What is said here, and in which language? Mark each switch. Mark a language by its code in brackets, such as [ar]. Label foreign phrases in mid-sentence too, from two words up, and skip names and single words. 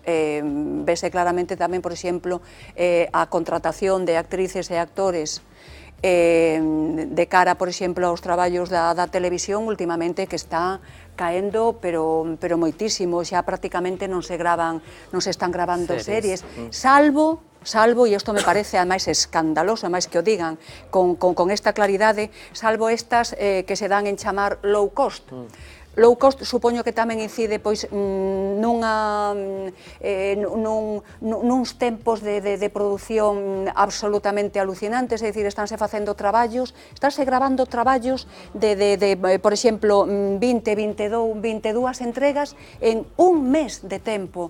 [gl] Vese claramente tamén, por exemplo, a contratación de actrices e actores de cara, por exemplo, aos traballos da televisión últimamente, que está caendo, pero moitísimo, xa prácticamente non se están gravando series, salvo, e isto me parece ademais escandaloso, ademais que o digan con esta claridade, salvo estas que se dan en chamar [en] low cost. low cost [gl] supoño que tamén incide pois nuns tempos de produción absolutamente alucinantes, é dicir, estánse facendo traballos, estánse grabando traballos por exemplo, 22 entregas en un mes de tempo.